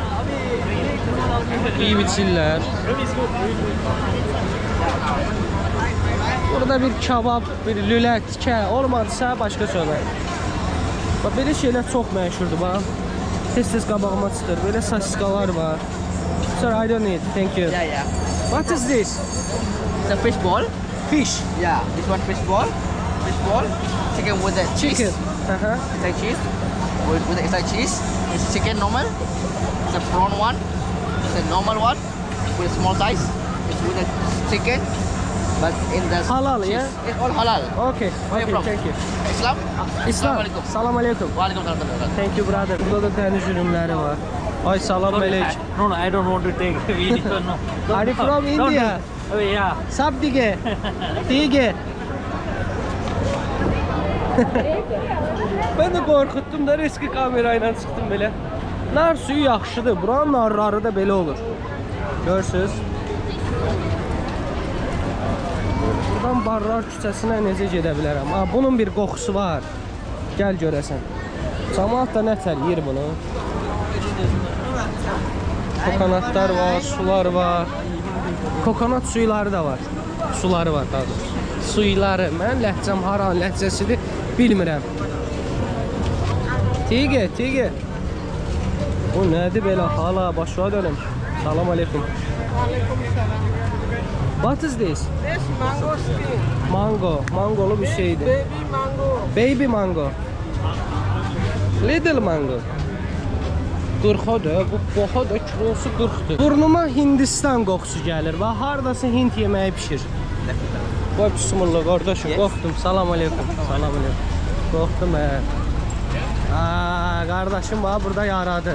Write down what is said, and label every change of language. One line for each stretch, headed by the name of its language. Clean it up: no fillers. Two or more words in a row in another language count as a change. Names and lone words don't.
Azerbaijani: İyi biçirlər. Burada bir kebab, bir lülə, tikə olmadısa başqa söhbət. Bax belə şeylər çox məşhurdur bax. Tez-tez qabağıma çıxır. Belə sasiskalar var.
English: Sir, I don't need. Thank you. Yeah. What is this? It's a fish ball. Fish. Yeah, this one fish ball. Fish ball. Chicken with the cheese. Chicken. Inside cheese. With the inside cheese. It's chicken normal. It's a prawn one. It's a normal one with a small size. It's with the chicken, but in the Halal, cheese. yeah? It's all halal. Okay. Where you Okay, from? thank you. Islam. İslam. Alaikum.
Arabic: Salam aleykum. Walaikum salam.
English: Thank you brother.
Azerbaijani: Burada da dəniz ürünləri var. Ay
Arabic: salam aleykum.
English: No, I don't want to take video. No. Are you from India? Oh yeah.
Azerbaijani: Sab dige. Dige. Ben de qorxutdum da riski kamerayla çıxdım belə. Nar suyu yaxşıdır. Buranın narları da belə olur. Görürsüz? Buradan Barlar küçəsinə necə gedə bilərəm? Bunun bir qoxusu var. Gəl görəsən. Camaat da nətər yeyir bunu? Kokonatlar var, sular var. Kokonat suyları da var. Suları var daha doğrusu. Suyları. Mən ləhcəm haran ləhcəsidir bilmirəm. Tige, tige. Bu nədir belə? Hala başa dönüm.
Arabic: Salam aleykum.
English: What is this? This mango skin.
Azerbaijani: Mango. Mangolu bir şeydir.
English: Baby mango. Baby mango. Little mango.
Azerbaijani: 40'da, bu qoxa da kilosu 40'dır. Burnuma Hindistan qoxusu gəlir. Və hardasa Hind yeməyi pişir. Qoy bismillah qardaşım, qorxdum.
Arabic: Salam aleykum. Salam aleykum.
Azerbaijani: Qorxdum qardaşım bax burada yaradı.